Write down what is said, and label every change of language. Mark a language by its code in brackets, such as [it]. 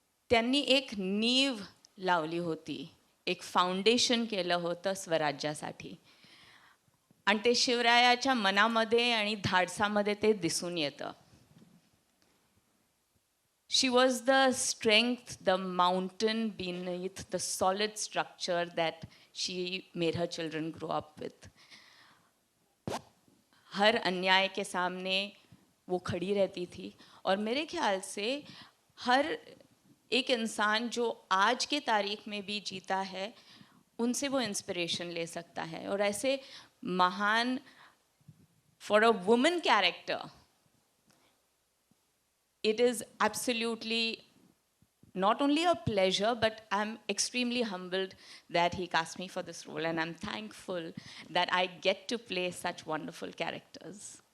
[mr] त्यांनी एक नीव लावली होती, एक फाउंडेशन केलं होतं स्वराज्यासाठी आणि ते शिवरायाच्या मनामध्ये आणि धाडसामध्ये ते दिसून येतं. [en] She was the strength, the mountain beneath the solid structure that she made her children grow up with. [hi] हर अन्याय के सामने वो खड़ी रहती थी और मेरे ख्याल से हर एक इंसान जो आज के तारीख में भी जीता है, उनसे वो इंस्पिरेशन ले सकता है. और ऐसे महान, [en] For a woman character, it is absolutely not only a pleasure, but I'm extremely humbled that he cast me for this role, and I'm thankful that I get to play such wonderful characters.